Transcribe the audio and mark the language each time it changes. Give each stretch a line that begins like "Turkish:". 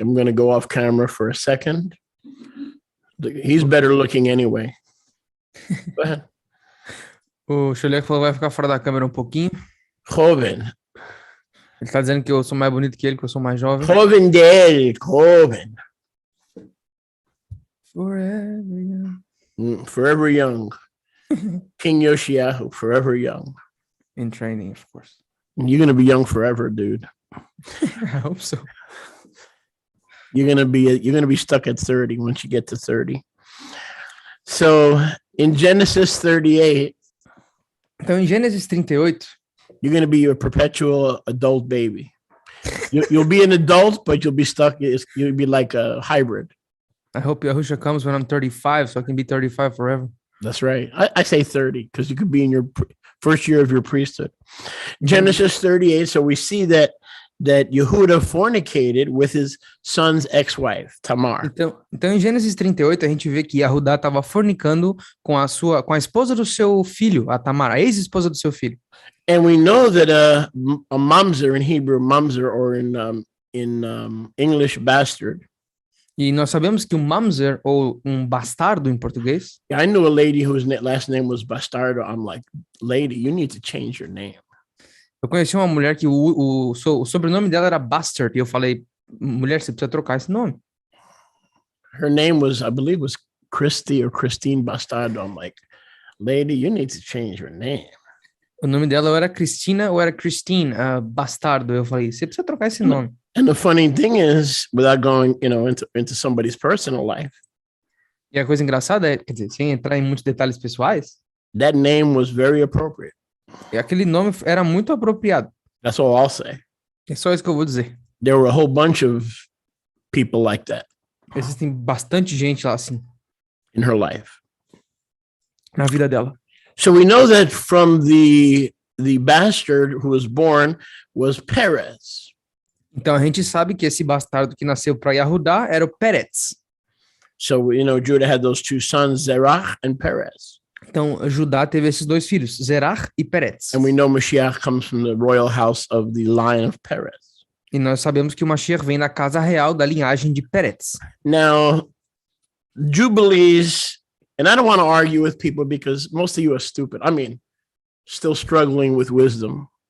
English: I'm going to go off camera for a second. He's better looking anyway. Go ahead.
Portuguese: O Xolek falou que vai ficar fora da câmera um pouquinho.
Spanish: Joven.
Portuguese: Ele tá dizendo que eu sou mais bonito que ele, que eu sou mais jovem.
Spanish: Joven del, joven.
English: Forever young. Forever young. King Yoshiahu, forever young. In training, of course. You're going to be young forever, dude. I hope so. You're going to be stuck at 30 once you get to 30. So in Genesis 38,
Portuguese: Então, em Gênesis 38,
English: you're going to be a perpetual adult baby. You'll be an adult, but you'll be stuck. You'll be like a hybrid. I hope Yahusha comes when I'm 35, so I can be 35 forever. That's right. I say 30 because you could be in your first year of your priesthood. Genesis 38. So we see that Yehuda fornicated with his son's ex-wife, Tamar.
Portuguese: Então, em Gênesis 38, a gente vê que Yahudá estava fornicando com a esposa do seu filho, a Tamar, a ex-esposa do seu filho.
English: And we know that a mamzer in Hebrew, mamzer, or in English, bastard.
Portuguese: E nós sabemos que um mamzer, ou um bastardo em português,
English: I knew a lady whose last name was Bastardo. I'm like, lady, you need to change your name.
Portuguese: eu conheci uma mulher que o sobrenome dela era Bastard, e eu falei, mulher, você precisa trocar esse nome.
English: Her name was, I believe, was Christy or Christine Bastardo. I'm like, lady, you need to change your name.
Portuguese: O nome dela ou era Cristina ou era Christine Bastardo. Eu falei, você precisa trocar esse nome.
English: And the funny thing is, without going, into somebody's personal life,
Portuguese: E a coisa engraçada é, quer dizer, sem entrar em muitos detalhes pessoais,
English: that name was very appropriate.
Portuguese: aquele nome era muito apropriado.
English: That's all I'll say.
Portuguese: É só isso que eu vou dizer.
English: There were a whole bunch of people like that
Portuguese: Existem bastante gente lá assim,
English: in her life.
Portuguese: na vida dela.
English: So we know that from the bastard who was born was Perez.
Portuguese: Então a gente sabe que esse bastardo que nasceu para Yahudá era o Peretz.
English: So, Judah had those two sons, Zerach and Perez.
Portuguese: Então, Judá teve esses dois filhos, Zerach e Peretz.
English: And we know Mashiach comes from the royal house of the line of Perez.
Portuguese: E nós sabemos que o Mashiach vem da casa real da linhagem de Peretz.
English: Now, Jubilees, and I don't want to argue with people because most of you are stupid. I mean, still struggling with wisdom.